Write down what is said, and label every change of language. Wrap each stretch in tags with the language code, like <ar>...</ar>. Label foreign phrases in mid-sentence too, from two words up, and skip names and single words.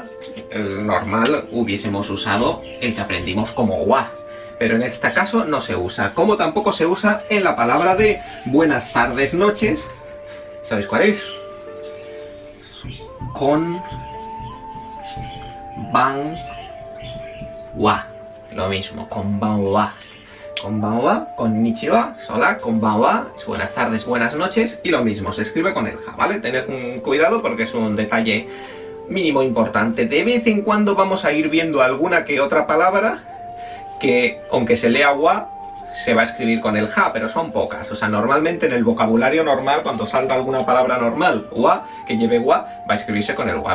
<es>El normal hubiésemos usado el que aprendimos como wa, pero en este caso no se usa. Como tampoco se usa en la palabra de buenas tardes, noches. ¿Sabéis cuál es? Con ban wa. Lo mismo,</es> <ja>konbanwa. Konbanwa, konnichiwa, hola, konbanwa,</ja> <es>es buenas tardes, buenas noches, y lo mismo, se escribe con el ja, ¿vale? Tened un cuidado porque es un detalle mínimo importante. De vez en cuando vamos a ir viendo alguna que otra palabra que, aunque se lea wa, se va a escribir con el ja, pero son pocas. O sea, normalmente en el vocabulario normal, cuando salga alguna palabra normal, wa, que lleve wa, va a escribirse con el wa.</es>